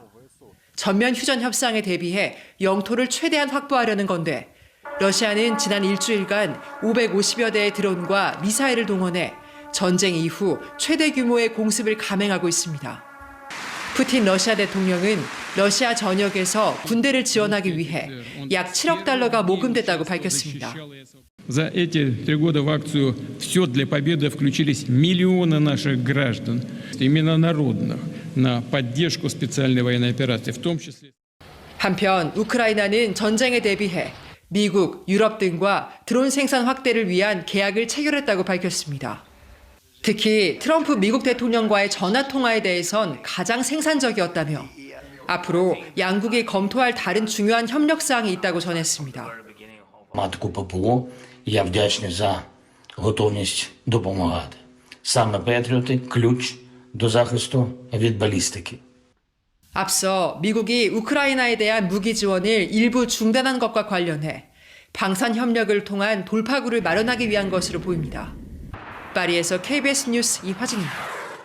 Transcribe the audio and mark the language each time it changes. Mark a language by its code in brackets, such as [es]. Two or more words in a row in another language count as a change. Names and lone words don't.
[ko] 전면 휴전 협상에 대비해 영토를 최대한 확보하려는 건데 러시아는 지난 일주일간 550여 대의 드론과 미사일을 동원해 전쟁 이후 최대 규모의 공습을 감행하고 있습니다. 푸틴 러시아 대통령은 러시아 전역에서 군대를 지원하기 위해 약 7억 달러가 모금됐다고 밝혔습니다. [ru] За эти 3 года в акцию «Все для победы» включились миллионы наших граждан, именно народных, на поддержку специальной военной операции, в том числе. [ko] 한편 우크라이나는 전쟁에 대비해 미국, 유럽 등과 드론 생산 확대를 위한 계약을 체결했다고 밝혔습니다. 특히 트럼프 미국 대통령과의 전화 통화에 대해선 가장 생산적이었다며 앞으로 양국이 검토할 다른 중요한 협력 사항이 있다고 전했습니다. [uk] Матку ППО, я вдячний за готовність допомагати. Саме Петріоти – ключ до захисту від балістики. [ko] 앞서 미국이 우크라이나에 대한 무기 지원을 일부 중단한 것과 관련해 방산 협력을 통한 돌파구를 마련하기 위한 것으로 보입니다. 파리에서 KBS 뉴스 이화진입니다.